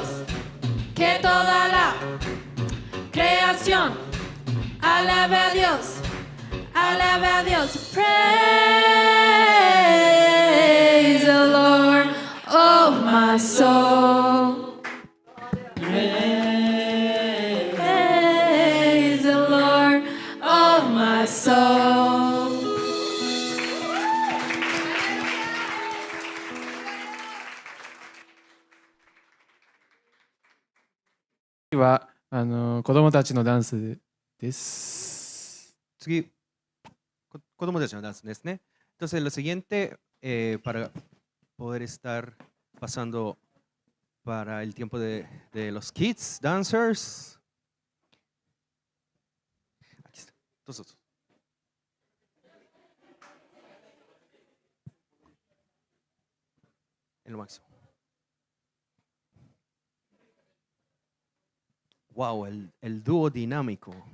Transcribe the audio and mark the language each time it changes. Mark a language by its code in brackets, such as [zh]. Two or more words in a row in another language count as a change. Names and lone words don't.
[es] Que toda la creación alaba a Dios, alaba a Dios. [en] Praise the Lord, oh my soul. Praise the Lord, oh my soul. [ja] 次は子供たちのダンスです。次、子供たちのダンスですね。 [es] Entonces, lo siguiente, para poder estar pasando para el tiempo de los [en] kids, dancers. [es] Aquí está. Todos. En lo máximo. Wow, el dúo dinámico.